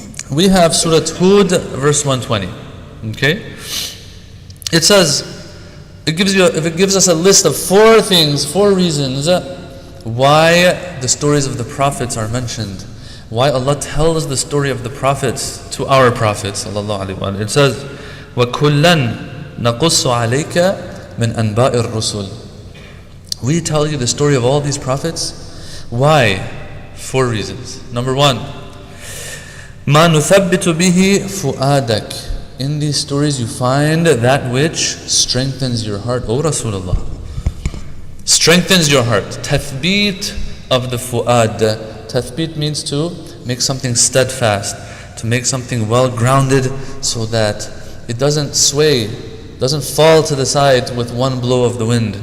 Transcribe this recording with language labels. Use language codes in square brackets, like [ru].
[en] We have Surah Hud, verse 120. Okay? It says, it gives us a list of 4 things, 4 reasons why the stories of the prophets are mentioned. Why Allah tells the story of the prophets to our prophets. It says, [ar] وَكُلًّا نَقُصُّ عَلَيْكَ مِنْ أَنْبَاءِ الرُّسُلِ. [en] We tell you the story of all these prophets. Why? 4 reasons. Number 1, [ar] مَا نُثَبِّتُ بِهِ فُؤَادَكَ. [en] In these stories you find that which strengthens your heart, O Rasulullah. Strengthens your heart. Tathbeet of the fu'ad. Tathbeet means to make something steadfast, to make something well grounded so that it doesn't sway, doesn't fall to the side with one blow of the wind.